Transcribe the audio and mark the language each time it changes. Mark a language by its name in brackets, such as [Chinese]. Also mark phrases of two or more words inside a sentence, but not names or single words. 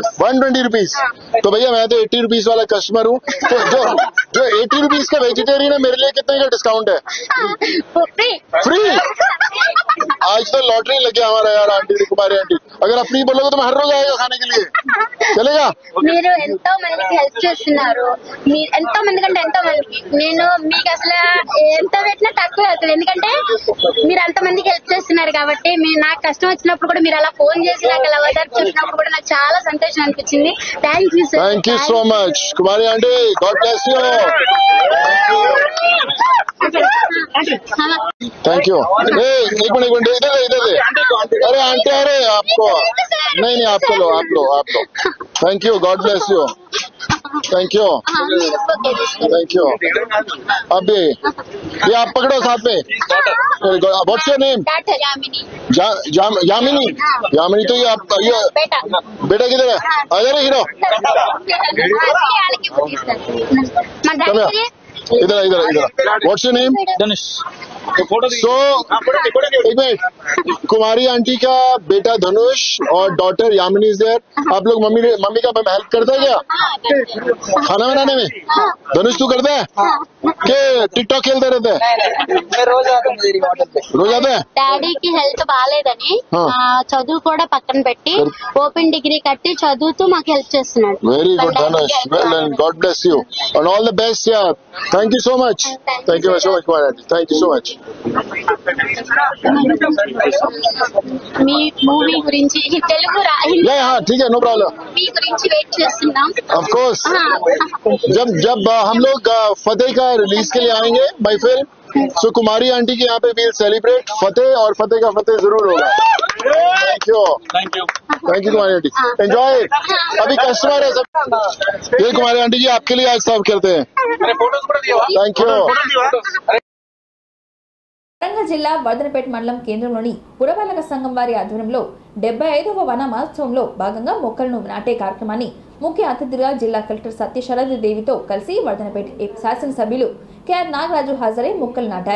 [Hindi] 120 रुपीज। तो भैया मैं तो 80 रुपीज वाला कस्टमर हूँ। तो जो 80 रुपीज का वेजिटेरियन है, मेरे लिए कितने का डिस्काउंट है? फ्री। आज तो लॉटरी लग गया हमारा यार आंटी, कुमारी आंटी। अगर आप फ्री बोलोगे तो मैं हर रोज आएगा खाने के लिए, चलेगा? [Telugu] మీరు ఎంతో మందికి హెల్ప్ చేస్తున్నారు, మీరు ఎంతో మంది కంటే ఎంతో మందికి. నేను మీకు అసలు ఎంత పెట్టినా తక్కువ అవుతుంది, ఎందుకంటే మీరు అంత మందికి హెల్ప్ చేస్తున్నారు కాబట్టి. నాకు కష్టం వచ్చినప్పుడు కూడా మీరు అలా ఫోన్ చేసి నాకు అలా ఓదార్పు చెప్పినప్పుడు కూడా నాకు చాలా సంతోషం అనిపించింది. [English] thank you sir, thank you so much Kumari aunty, God bless you. thank you. [Hindi] एक मिनट इधर दे। अरे आंटी, अरे आपको नहीं आपको लो, आप लो। [English] thank you, God bless you. thank you. [Hindi] अभी ये आप पकड़ो साथ में। [English] what's your name? यामिनी। [Hindi] यामिनी, तो ये आप बेटा किधर है? इधर है हीरो। [English] इधर। what's your name? [Hindi] धनुष। So, एक मिनट, कुमारी आंटी का बेटा धनुष और डॉटर यामिनी [English] is there. [Hindi] आप लोग मम्मी का हेल्प करता है क्या खाना बनाने में? धनुष तू करता है कि टिकटॉक खेलते रहते हैं? रोज आता है. [Telugu] డాడీకి హెల్త్ బాగాలేదని చదువు కూడా పక్కన పెట్టి [English] open degree [Telugu] కట్టి చదువుతూ మాకు హెల్ప్ చేస్తున్నాడు. [English] very good ధనుష్. well and God bless you and all the best. yeah thank you so much. thank you so much Kumari aunty. thank you so much. [Telugu] మీ మూవీ గురించి తెలుగు [Hindi] ठीक है [English] no problem. [Telugu] మీ గురించి వెయిట్ చేస్తున్నాం. [English] of course [Hindi] जब हम लोग फतेह का रिलीज के लिए आएंगे [English] my film, so [Hindi] कुमारी आंटी के यहाँ पे [English] we'll celebrate [Hindi] फतेह और फतेह का फतेह जरूर होगा. [English] thank you Kumari aunty. enjoy. [Hindi] अभी कस्टमर है सब. ये कुमारी आंटी जी आपके लिए आज सर्व करते हैं. [English] thank you. [Telugu] వరంగల్ జిల్లా వర్ధనపేట మండలం కేంద్రంలోని పురపాలక సంఘం వారి ఆధ్వర్యంలో 75వ వన మహోత్సవంలో భాగంగా మొక్కలను నాటే కార్యక్రమాన్ని ముఖ్య అతిథిగా జిల్లా కలెక్టర్ సత్యశారద దేవితో కలిసి వర్ధనపేట శాసనసభ్యులు కెఆర్ నాగరాజు హాజరై మొక్కలు నాటారు.